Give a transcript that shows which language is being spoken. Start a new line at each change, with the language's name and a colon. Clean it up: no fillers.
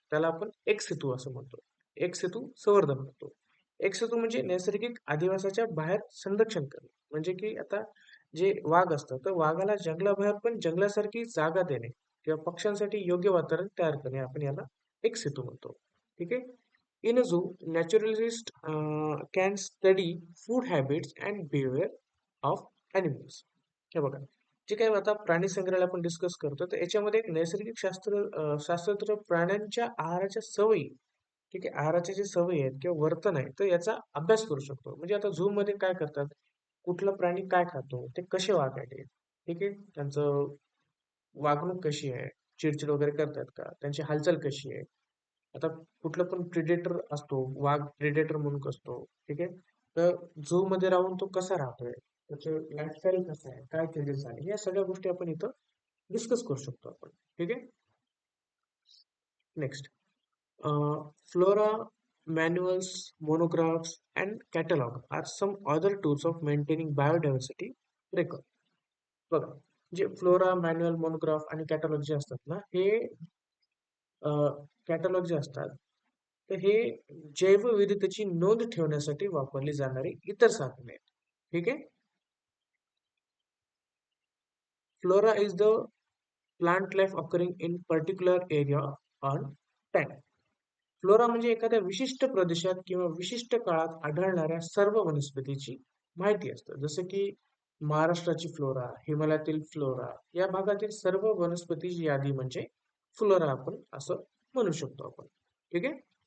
Marathi: त्याला आपण एक सेतू असं म्हणतो. एक सेतू संवर्धन म्हणतो. एक सेतू म्हणजे नैसर्गिक अधिवासाच्या बाहेर संरक्षण करणे. म्हणजे की आता जे वाघ असतं तर वाघाला जंगलाबाहेर पण जंगलासारखी जागा देणे किंवा पक्ष्यांसाठी योग्य वातावरण तयार करणे, आपण याला एक सेतू म्हणतो. ठीक आहे.
English: In a zoo, naturalists can study food habits and behavior of animals.
Marathi: हे बघा, जे काही आता प्राणी संग्रहालय आपण डिस्कस करतो तर याच्यामध्ये एक नैसर्गिक शास्त्रज्ञ प्राण्यांच्या आहाराच्या सवयी, ठीक आहे, आहाराच्या जे सवयी आहेत किंवा वर्तन आहे तर याचा अभ्यास करू शकतो. म्हणजे आता झू मध्ये काय करतात, कुठला प्राणी काय खातो, ते कसे वागायचे, ठीक आहे, त्यांचं वागणूक कशी आहे, चिडचिड वगैरे करतात का, त्यांची हालचाल कशी आहे. आता कुठला पण प्रिडेटर असतो, वाघ प्रिडेटर म्हणून असतो, ठीक आहे. तर झू मध्ये राहून तो कसा राहतोय, त्याचं लाईफस्टाईल कसं आहे, काय चेंजेस झाले, या सगळ्या गोष्टी आपण इथं डिस्कस करू शकतो आपण. ठीक आहे.
English: Next, flora, manuals, monographs and catalogue are some other tools of maintaining biodiversity record.
Marathi: बघा, जे फ्लोरा, मॅन्युअल, मोनोग्राफ आणि कॅटलॉग जे असतात ना, हे कॅटलॉग जे असतात तर हे जैवविविधतेची नोंद ठेवण्यासाठी वापरली जाणारी इतर साधने आहेत. ठीक आहे.
English: Flora is the plant life occurring in particular area on time.
Marathi: Flora म्हणजे एखाद्या विशिष्ट प्रदेशात किंवा विशिष्ट काळात आढळणाऱ्या सर्व वनस्पतीची माहिती असतं. जसं की महाराष्ट्राची फ्लोरा, हिमालयातील फ्लोरा, या भागातील सर्व वनस्पतीची यादी म्हणजे फ्लोरा आपण असं म्हणू शकतो आपण. ठीक आहे.